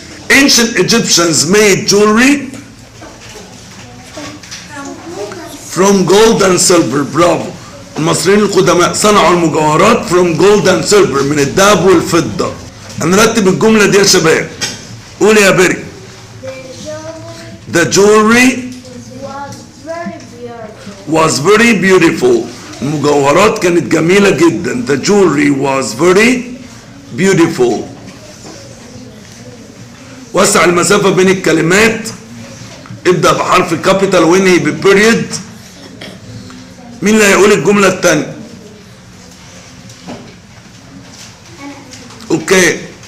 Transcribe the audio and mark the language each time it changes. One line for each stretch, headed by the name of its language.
English: Ancient Egyptians made jewelry from gold and silver.
Arabic: برافو. المصريين القدماء صنعوا المجوهرات
English: from gold and silver
Arabic: من الذهب والفضة. هنرتب الجملة دي يا شباب. قول يا بري.
English: The jewelry was very beautiful.
Arabic: المجوهرات كانت جميلة جدا.
English: The jewelry was very beautiful.
Arabic: وسع المسافة بين الكلمات. ابدأ بحرف كابيتال وانهي ببيريد. مين اللي هيقول الجملة الثانية؟ اوكي.